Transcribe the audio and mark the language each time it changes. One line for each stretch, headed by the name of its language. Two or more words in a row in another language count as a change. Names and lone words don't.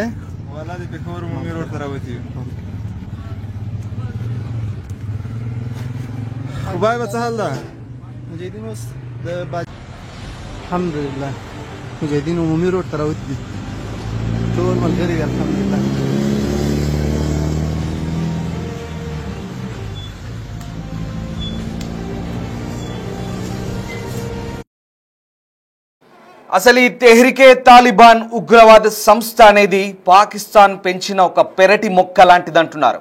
Pashto: والا د پېښور عمومي روډ ته راوتی خدای به څه حال ده مجاهدین اوس د الحمدلله مجاهدین عمومي روډ ته راوتي دي ټول ملګري دي الحمدلله
Telugu: అసలు ఈ తెహ్రీకే తాలిబాన్ ఉగ్రవాద సంస్థ అనేది పాకిస్తాన్ పెంచిన ఒక పెరటి మొక్క లాంటిది అంటున్నారు.